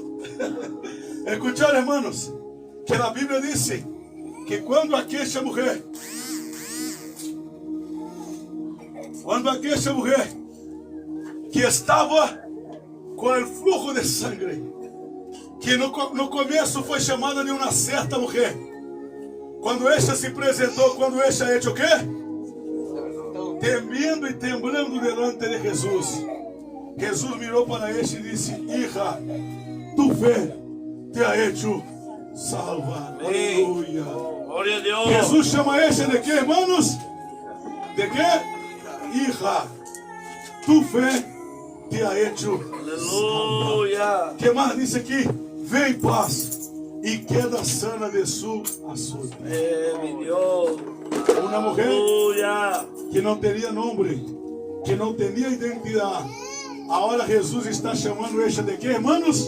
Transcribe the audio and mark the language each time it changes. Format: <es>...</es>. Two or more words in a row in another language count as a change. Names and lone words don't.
<pt>Escucharam, hermanos, que a Bíblia disse que quando aquela mulher que estava com o fluxo de sangue, que no começo foi chamada de uma certa mulher. Quando esta se apresentou, quando esta é o quê? Temendo e</pt> <es>temblando delante de Jesus.</es> <pt>Jesus mirou para este e disse:</pt> <es>Hija, tu fé te ha hecho salva.</es> <pt>Aleluia. Glória a Deus. Jesus chama este de quê, irmãos? De quê?</pt> <es>Hija, tu fé te ha hecho salva.</es> <pt>Aleluia. Que mais disse aqui? Vem em paz e</pt> <es>queda sana de su</es> <pt>açúcar. Meu Deus. Uma mulher Aleluia. que não teria nome, que não tinha identidade. Agora Jesus está chamando esta de quê, irmãos?</pt>